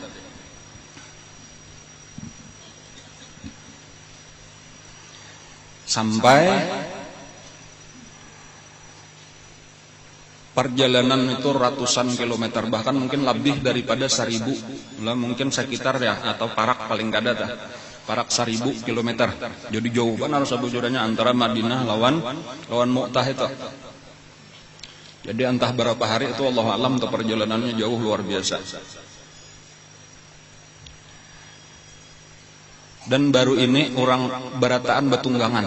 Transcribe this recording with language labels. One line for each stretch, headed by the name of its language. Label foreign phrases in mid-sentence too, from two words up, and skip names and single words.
Banjar: Sampai perjalanan itu ratusan kilometer, bahkan mungkin lebih daripada 1.000 lah, mungkin sekitar ya, atau parak paling kada dah, parak 1.000 kilometer. Jadi jauh banget harus bujurannya antara Madinah lawan Mu'tah itu. Jadi entah berapa hari itu,
Arabic: الله أعلم,
Banjar: tuh perjalanannya jauh luar biasa. Dan baru ini orang berataan betunggangan.